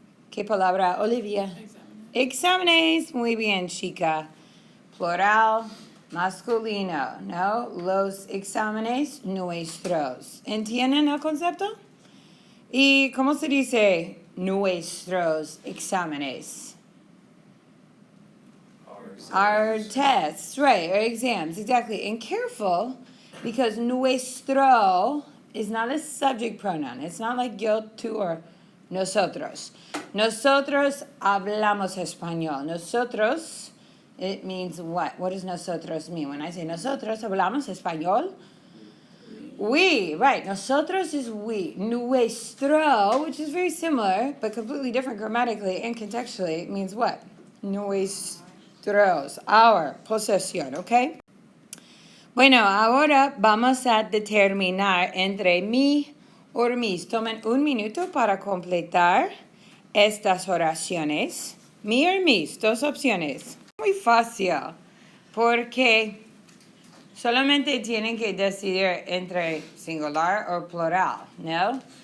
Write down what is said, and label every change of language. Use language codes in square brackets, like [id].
[es] ¿Qué palabra, Olivia? Exámenes. Muy bien, chica. Plural. Masculino, ¿no? Los exámenes nuestros. ¿Entienden el concepto? ¿Y cómo se dice nuestros exámenes? [en] Our tests, right, our exams, exactly. And careful, because nuestro is not a subject pronoun. It's not like yo, tú, or nosotros. [es] Nosotros hablamos español. Nosotros... [en] It means what? What does nosotros mean? When I say [es] nosotros hablamos español, [en] we, right. Nosotros is we. Nuestro, which is very similar, but completely different grammatically and contextually, it means what? Nuestros, our, posesión, okay? [es] Bueno, ahora vamos a determinar entre mi o mis. Tomen un minuto para completar estas oraciones. Mi o mis, dos opciones. Muy fácil, porque solamente tienen que decidir entre singular o plural, ¿no?